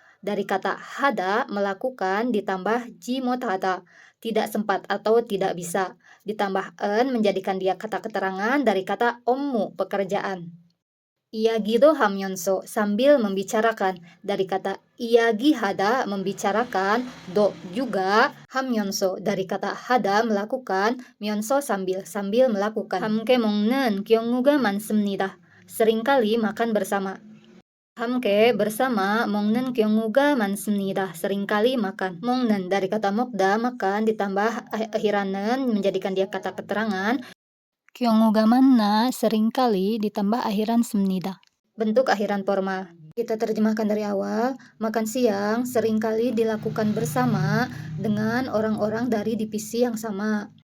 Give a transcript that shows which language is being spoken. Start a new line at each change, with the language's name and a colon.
Indonesian: Dari kata hada melakukan ditambah jimot hada tidak sempat atau tidak bisa ditambah en menjadikan dia kata keterangan dari kata ommu pekerjaan. Iyagido hamyonso sambil membicarakan dari kata iyagi hada membicarakan do juga hamyonso dari kata hada melakukan myonso sambil melakukan.
Korean: 함께 먹는 경우가 많습니다.
Indonesian: Seringkali makan bersama.
Korean: 함께
Indonesian: bersama
Korean: 먹는 경우가 많습니다.
Indonesian: Seringkali makan.
Korean: 먹는
Indonesian: dari kata
Korean: 먹다
Indonesian: makan ditambah akhirannya menjadikan dia kata keterangan.
Korean: 경우가 많나
Indonesian: seringkali ditambah akhiran
Korean: 습니다.
Indonesian: Bentuk akhiran formal. Kita terjemahkan dari awal. Makan siang seringkali dilakukan bersama dengan orang-orang dari divisi yang sama.